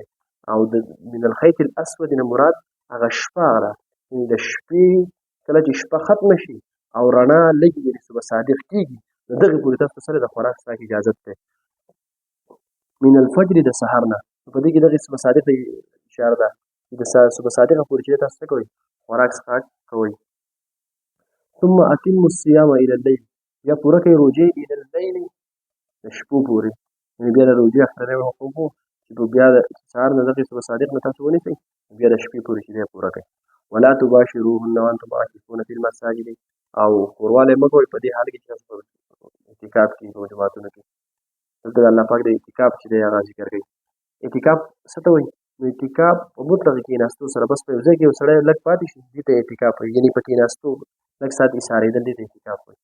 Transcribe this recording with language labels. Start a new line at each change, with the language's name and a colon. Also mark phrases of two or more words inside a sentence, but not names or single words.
Pashto: او د
Arabic: من الخیط الاسود
Pashto: نه مراد هغه شپه هغه ده، یعنې د شپې کله چې شپه ختمه شي او رڼا لږې یعنې صبح صادق کېږي نو دغې پورې تاسو ته څه دی د خوراک څښاک اجازت دی.
Arabic: من الفجر
Pashto: د سهار نه په دې کې دغې صبح صادق ته اشاره ده چې د صبح صادقه پورې چې تاسو څه کوئ؟ خوراک څښاک کوئ.
Arabic: ثم اتموا الصيام الى الليل
Pashto: یا پوره کوئ روژې
Arabic: الى الليل
Pashto: د شپو پورې، یعنې بیا د روژې اخرنی وقوف و چې بیا د سهار نه دغې صبح صادق نه تاسو ونیسئ بیا د شپې پورې چې دی پوره کوئ.
Arabic: ولا تباشروهن وانتم عاکفون فی المساجد
Pashto: او کوروالی مه کوئ په دې حال کې چې تاسو په اعتکاف کې په جوماتونو کې. دلته الله پاک د اعتکاف چې دی هغه ذکر کوي. اعتکاف څه ته وایي؟ نو اعتکاف په مطلقه کېناستو سره بس په یو ځای کې یو سړی لږ پاتې شي دې ته اعتکاف وایي، یعنې په کېناستو لږ ساعت ایسارېدل دې ته اعتکاف وایي.